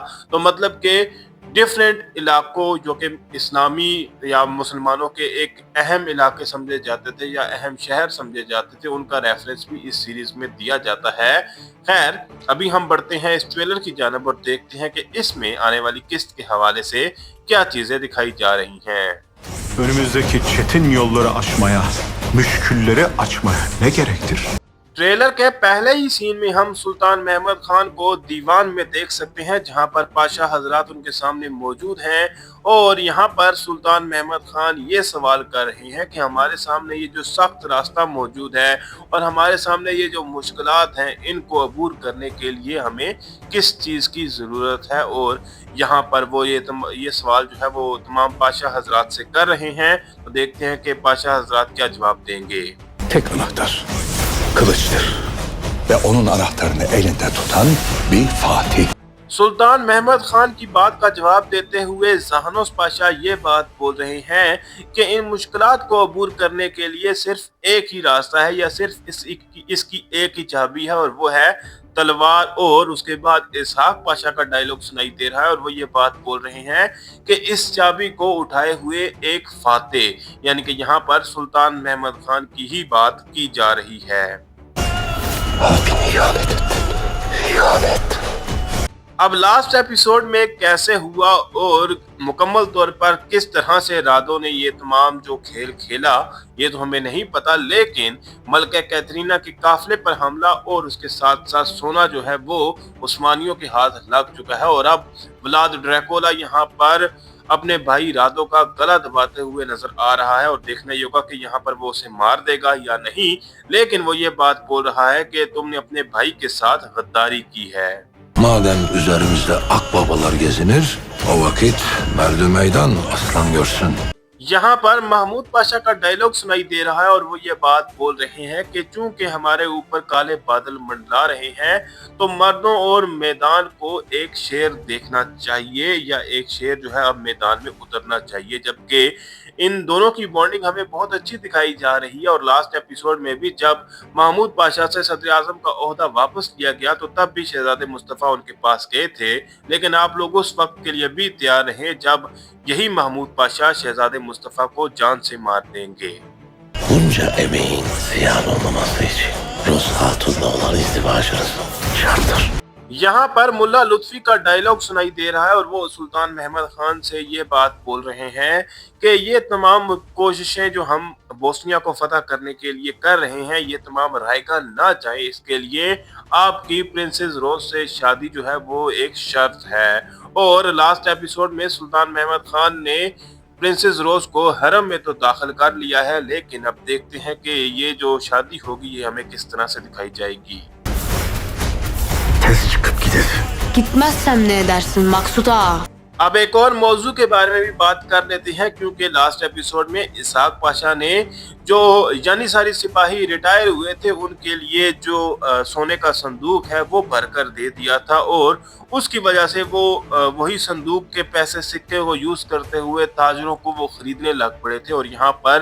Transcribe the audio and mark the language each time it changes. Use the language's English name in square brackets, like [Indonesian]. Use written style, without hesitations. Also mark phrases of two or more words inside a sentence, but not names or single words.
[Urdu] تو مطلب کے ڈفرنٹ علاقوں جو کہ اسلامی یا مسلمانوں کے ایک اہم علاقے سمجھے جاتے تھے یا اہم شہر سمجھے جاتے تھے، ان کا ریفرنس بھی اس سیریز میں دیا جاتا ہے. خیر، ابھی ہم بڑھتے ہیں اس ٹریلر کی جانب اور دیکھتے ہیں کہ اس میں آنے والی قسط کے حوالے سے کیا چیزیں دکھائی جا رہی ہیں. [Turkish] Önümüzdeki çetin yolları aşmaya, müşkülleri açmaya ne gerektir? [Urdu] ٹریلر کے پہلے ہی سین میں ہم سلطان محمد خان کو دیوان میں دیکھ سکتے ہیں، جہاں پر پاشا حضرات ان کے سامنے موجود ہیں اور یہاں پر سلطان محمد خان یہ سوال کر رہے ہیں کہ ہمارے سامنے یہ جو سخت راستہ موجود ہے اور ہمارے سامنے یہ جو مشکلات ہیں، ان کو عبور کرنے کے لیے ہمیں کس چیز کی ضرورت ہے. اور یہاں پر وہ یہ سوال جو ہے وہ تمام پاشا حضرات سے کر رہے ہیں. تو دیکھتے ہیں کہ پاشا حضرات کیا جواب دیں گے. [Turkish] Tek anahtar kılıçtır ve onun anahtarını elinde tutan bir fatih. [Urdu] سلطان محمد خان کی بات کا جواب دیتے ہوئے جہانس پاشا یہ بات بول رہے ہیں کہ ان مشکلات کو عبور کرنے کے لیے صرف ایک ہی راستہ ہے یا صرف اس کی ایک ہی چابی ہے اور وہ ہے تلوار. اور اس کے بعد اسحاق پاشا کا ڈائیلاگ سنائی دے رہا ہے اور وہ یہ بات بول رہے ہیں کہ اس چابی کو اٹھائے ہوئے ایک فاتح، یعنی کہ یہاں پر سلطان محمد خان کی ہی بات کی جا رہی ہے. [Turkish] Abini ihanet ettin. İhanet. [Urdu] اب [English] last episode [Urdu] میں کیسے ہوا اور مکمل طور پر کس طرح سے رادو نے یہ تمام جو کھیل کھیلا، یہ تو ہمیں نہیں پتا. لیکن ملکہ کیتھرینا کے قافلے پر حملہ اور اس کے ساتھ ساتھ سونا جو ہے وہ عثمانیوں کے ہاتھ لگ چکا ہے اور اب ولاد ڈریکولا یہاں پر اپنے بھائی رادو کا گلا دباتے ہوئے نظر آ رہا ہے اور دیکھنا یہ ہوگا کہ یہاں پر وہ اسے مار دے گا یا نہیں. لیکن وہ یہ بات بول رہا ہے کہ تم نے اپنے بھائی کے ساتھ غداری کی ہے. [Turkish] Madem üzerimizde akbabalar gezinir, o vakit merdü meydan aslan görsün. [Urdu] یہاں پر محمود پاشا کا ڈائیلاگ سنائی دے رہا ہے اور وہ یہ بات بول رہے ہیں کہ چونکہ ہمارے اوپر کالے بادل منڈلا رہے ہیں، تو مردوں اور میدان کو ایک شیر دیکھنا چاہیے یا ایک شیر جو ہے اب میدان میں اترنا چاہیے. جبکہ ان دونوں کی بانڈنگ ہمیں بہت اچھی دکھائی جا رہی ہے اور [English] last episode [Urdu] میں بھی جب محمود پاشا سے صدر اعظم کا عہدہ واپس لیا گیا تو تب بھی شہزادے مصطفیٰ ان کے پاس گئے تھے. لیکن آپ لوگ اس وقت کے لیے بھی تیار رہے جب یہی محمود پاشا شہزادے مصطفیٰ کو جان سے مار دیں گے. [Turkish] Bunca emeğin ziyan olmaması için Rus Hatun'la olan izdivacınız şarttır. [Urdu] یہاں پر ملا لطفی کا ڈائیلاگ سنائی دے رہا ہے اور وہ سلطان محمد خان سے یہ بات بول رہے ہیں کہ یہ تمام کوششیں جو ہم بوسنیا کو فتح کرنے کے لیے کر رہے ہیں، یہ تمام رائیگاں نہ جائے، اس کے لیے آپ کی پرنسز روز سے شادی جو ہے وہ ایک شرط ہے. اور [English] last episode [Urdu] میں سلطان محمد خان نے پرنسز روز کو حرم میں تو داخل کر لیا ہے، لیکن اب دیکھتے ہیں کہ یہ جو شادی ہوگی یہ ہمیں کس طرح سے دکھائی جائے گی. [Turkish] Tez çıkıp gidelim. Gitmezsem ne edersin Maksut ağa? [Urdu] اب ایک اور موضوع کے بارے میں بھی بات کر لیتے ہیں، کیونکہ [English] last episode [Urdu] میں اسحاق پاشا نے جو جانثاری سپاہی ریٹائر ہوئے تھے ان کے لیے جو سونے کا صندوق ہے وہ بھر کر دے دیا تھا اور اس کی وجہ سے وہ وہی صندوق کے پیسے سکے کو یوز کرتے ہوئے تاجروں کو وہ خریدنے لگ پڑے تھے.